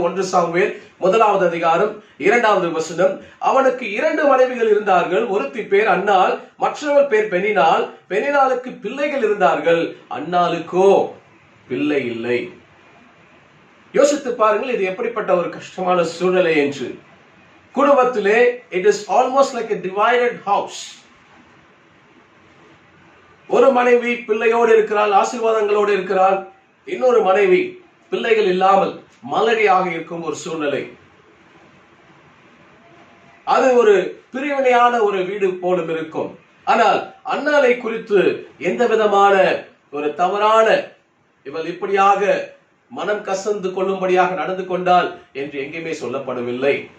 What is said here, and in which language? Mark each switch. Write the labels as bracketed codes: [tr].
[ta] 1 Samuel 1வது அதிகாரம் 2வது வசனம், அவனுக்கு 2 மனைவிகள் இருந்தார்கள், ஒருத்தி பேர் அன்னாள், மற்றவள் பேர் பெனினாள். பெனினாலுக்கு பிள்ளைகள் இருந்தார்கள், அன்னாளுக்கோ பிள்ளை இல்லை. யோசித்து பாருங்கள், இது எப்படிப்பட்ட ஒரு கஷ்டமான சூழ்நிலை என்று. குடும்பத்திலே [en] it is almost like a divided house. [ta] ஒரு மனைவி பிள்ளையோடு இருக்கிறாள், ஆசீர்வாதங்களோடு இருக்கிறாள். இன்னொரு மனைவி பிள்ளைகள் இல்லாமல் மலடியாக இருக்கும் ஒரு சூழ்நிலை. அது ஒரு பிரிவினையான ஒரு வீடு போலும் இருக்கும். ஆனால் அன்னாளை குறித்து எந்த விதமான ஒரு தவறான, இவள் இப்படியாக மனம் கசந்து கொள்ளும்படியாக நடந்து கொண்டாள் என்று எங்கேயுமே சொல்லப்படவில்லை.